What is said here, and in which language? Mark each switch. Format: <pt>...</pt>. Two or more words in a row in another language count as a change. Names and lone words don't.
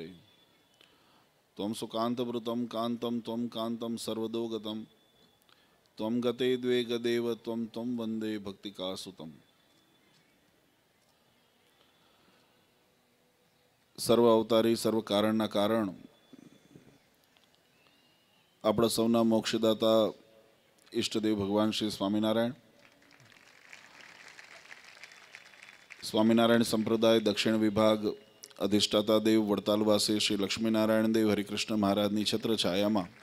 <sa>त्वं सुकान्तवृतं कान्तं त्वं कान्तं सर्वदोगतं त्वं गते द्वे गदेव त्वं त्वं वन्दे भक्तिकासुतम्।</sa> <gu>સર્વ અવતારી સર્વ કારણના કારણ આપણા સૌના મોક્ષદાતા ઈષ્ટદેવ ભગવાન શ્રી સ્વામિનારાયણ સંપ્રદાય દક્ષિણ વિભાગ અધિષ્ઠાતા દેવ વડતાલવાસી શ્રી લક્ષ્મીનારાયણ દેવ હરિકૃષ્ણ મહારાજની છત્ર છાયામાં</gu>